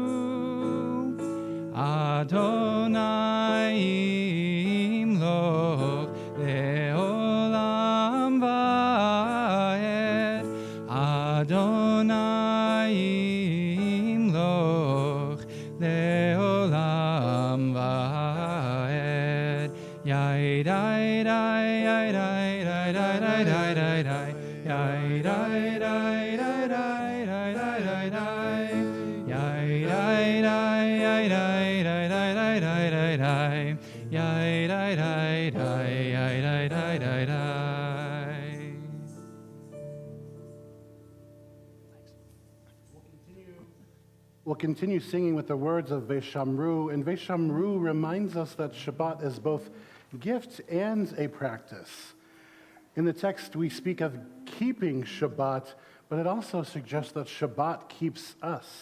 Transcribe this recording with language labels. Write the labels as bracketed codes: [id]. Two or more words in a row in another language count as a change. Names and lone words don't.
[he] אדוני ימלוך לעולם ועד, אדוני ימלוך לעולם ועד. יאי די די יאי די די די די די די יאי די די די די די די די יאי די די יאי די די די די די די די יאי די די די יאי די די די די. [en] We'll continue singing with the words of Veshamru, and Veshamru reminds us that Shabbat is both gift and a practice. In the text, we speak of keeping Shabbat, but it also suggests that Shabbat keeps us.